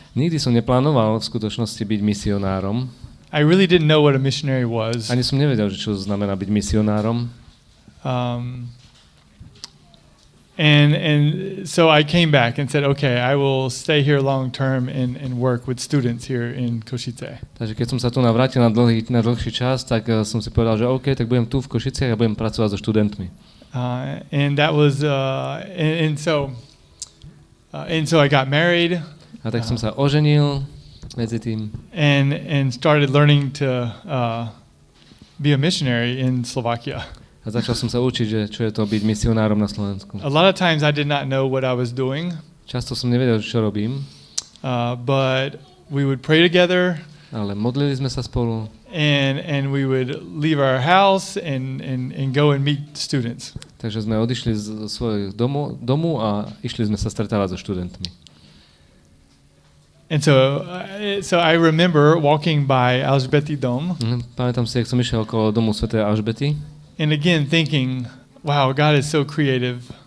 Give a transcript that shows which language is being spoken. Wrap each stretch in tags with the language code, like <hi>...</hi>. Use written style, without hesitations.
<sk>Nikdy som neplánoval v skutočnosti byť misionárom.</sk> <en>I really didn't know what a missionary was.</en> <sk>Ani som nevedel, čo znamená byť misionárom.</sk> <en>And so I came back and said, okay, I will stay here long term and work with students here in Košice.</en> <sk>Takže keď som sa tu navrátil na dlhší čas, tak som si povedal, že OK, tak budem tu v Košiciach a budem pracovať so študentmi.</sk> <en>And that was and so I got married.</en> <sk>A tak som sa oženil medzi tým.</sk> <en>And started learning to be a missionary in Slovakia.</en> <sk>A začal som sa učiť, že čo je to byť misionárom na Slovensku.</sk> <en>A lot of times I did not know what I was doing.</en> <sk>Často som nevedel, čo robím.</sk> <en>But we would pray together.</en> <sk>Ale modlili sme sa spolu.</sk> <en>And we would leave our house and go and meet students.</en> <sk>Takže sme odišli zo svojho domu a išli sme sa stretávať so študentmi.</sk> <en>And so I remember walking by Alžbety dom.</en> <sk>Pamätám si, jak som išiel okolo domu svätej Alžbety.</sk> <en>And again thinking, wow, God is so creative.</en>